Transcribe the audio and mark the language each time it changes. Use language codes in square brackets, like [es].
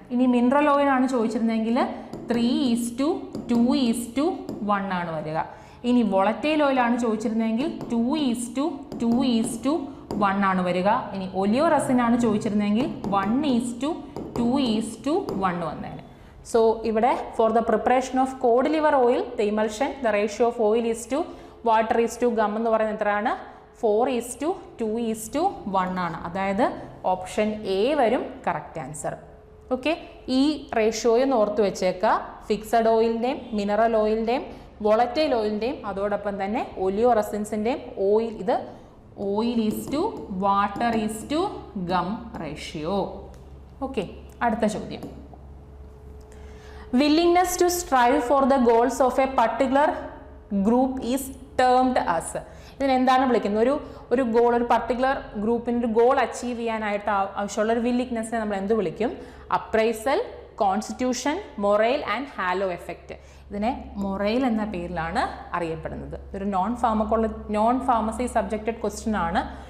[ml] ഇനി മിനറൽ ഓയിലാണ് ചോദിച്ചിരുന്നെങ്കിൽ 3:2:1 ആണ് വരിക. ഇനി വോളറ്റൈൽ ഓയിലാണ് ചോദിച്ചിരുന്നെങ്കിൽ 2:2:1 ആണ് വരിക. ഇനി ഒലിയോ റസിനാണ് ചോദിച്ചിരുന്നെങ്കിൽ 1:2:1 വന്നേനെ. [en] So [ml] ഇവിടെ [en] for the preparation of cod liver oil, the emulsion, the ratio of oil is to water is to gum [ml] എന്ന് പറയുന്നത് എത്രയാണ്? 4:2:1 ആണ്. അതായത് ഓപ്ഷൻ എ വരും കറക്റ്റ് ആൻസർ. ഓക്കെ, ഈ റേഷ്യോയൊന്ന് ഓർത്ത് വെച്ചേക്കുക. ഫിക്സഡ് ഓയിലിൻ്റെയും മിനറൽ ഓയിലിൻ്റെയും വോളറ്റൈൽ ഓയിലിൻ്റെയും അതോടൊപ്പം തന്നെ ഒലിയോ റസിൻസിൻ്റെയും ഓയിൽ, ഇത് [en] Oil is to water is to gum ratio. Okay, [ml] അടുത്ത ചോദ്യം, [en] willingness to strive for the goals of a particular group is termed as. [ml] ഇതിനെന്താണ് വിളിക്കുന്നത്? ഒരു ഗോൾ, ഒരു പർട്ടിക്കുലർ ഗ്രൂപ്പിൻ്റെ ഒരു ഗോൾ അച്ചീവ് ചെയ്യാനായിട്ട് ആവശ്യമുള്ള ഒരു വില്ലിങ്നെസ്സിനെ നമ്മൾ എന്ത് വിളിക്കും? [en] Appraisal, constitution, morale and halo effect. [ml] ഇതിനെ മൊറൈൽ എന്ന പേരിലാണ് അറിയപ്പെടുന്നത്. ഒരു നോൺ ഫാർമസി സബ്ജക്റ്റഡ് ക്വസ്റ്റ്യൻ ആണ്.